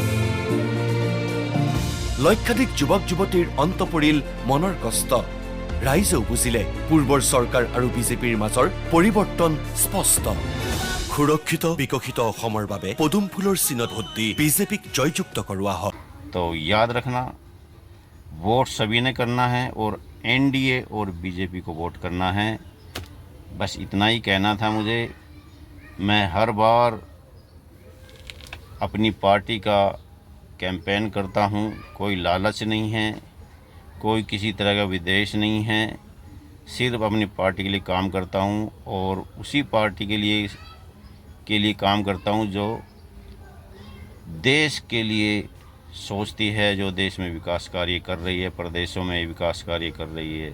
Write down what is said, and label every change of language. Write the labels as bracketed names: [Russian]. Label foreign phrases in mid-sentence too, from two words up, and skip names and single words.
[Assamese] লক্ষাধিক যুৱক যুৱতীৰ অন্ত পৰিল মনৰ কষ্ট। ৰাইজেও বুজিলে পূৰ্বৰ চৰকাৰ আৰু বিজেপিৰ মাজৰ পৰিৱৰ্তন স্পষ্ট। সুৰক্ষিত বিকশিত অসমৰ বাবে পদুম ফুলৰ চিনত ভোট দি বিজেপিক জয়যুক্ত কৰোৱা হয়। [Hindi] तो याद रखना, वोट सभी ने करना है और एनडीए और बीजेपी को वोट करना है। बस इतना ही कहना था मुझे। मैं हर बार अपनी पार्टी का कैंपेन करता हूँ, कोई लालच नहीं है, कोई किसी तरह का विद्वेष नहीं है, सिर्फ अपनी पार्टी के लिए काम करता हूँ और उसी पार्टी के लिए काम करता हूँ जो देश के लिए सोचती है, जो देश में विकास कार्य कर रही है, प्रदेशों में विकास कार्य कर रही है।